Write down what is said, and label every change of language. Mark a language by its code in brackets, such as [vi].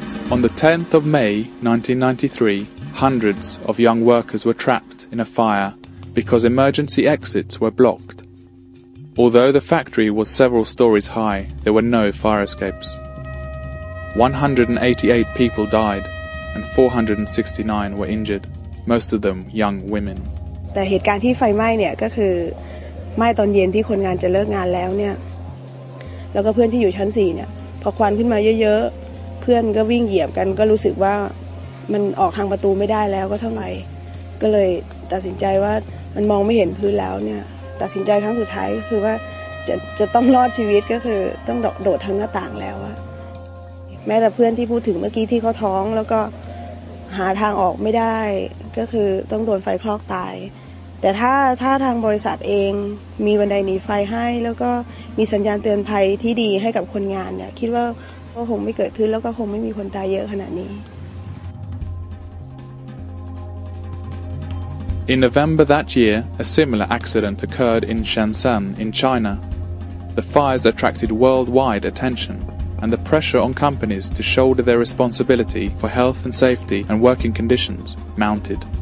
[en] On the 10th of May 1993, hundreds of young workers were trapped in a fire because emergency exits were blocked. Although the factory was several stories high, there were no fire escapes. 188 people died and 469 were injured, most of them young women. [th] แต่เหตุการณ์ที่ไฟไหม้เนี่ยก็คือไหม้ตอนเย็นที่คนงานจะเลิกงานแล้วเนี่ยแล้วก็เพื่อนที่อยู่ชั้น4เนี่ยพอควันขึ้นมาเยอะๆเพื่อนก็วิ่งเหยียบกันก็รู้สึกว่ามันออกทางประตูไม่ได้แล้วก็เท่าไหร่ก็เลยตัดสินใจว่ามันมองไม่เห็นพื้นแล้วเนี่ยตัดสินใจครั้งสุดท้ายก็คือว่าจะต้องรอดชีวิตก็คือต้องโดดทางหน้าต่างแล้วอะ แม้แต่เพื่อนที่พูดถึงเมื่อกี้ที่เขาท้องแล้วก็หาทางออกไม่ได้ก็คือต้องโดนไฟคลอกตายแต่ถ้าทางบริษัทเองมีบันไดหนีไฟให้แล้วก็มีสัญญาณเตือนภัยที่ดีให้กับคนงานเนี่ยคิดว่าก็คงไม่เกิดขึ้นแล้วก็คงไม่มีคนตายเยอะขนาดนี้ [en] In November that year, a similar accident occurred in Shenzhen in China. The fires attracted worldwide attention, and the pressure on companies to shoulder their responsibility for health and safety and working conditions mounted.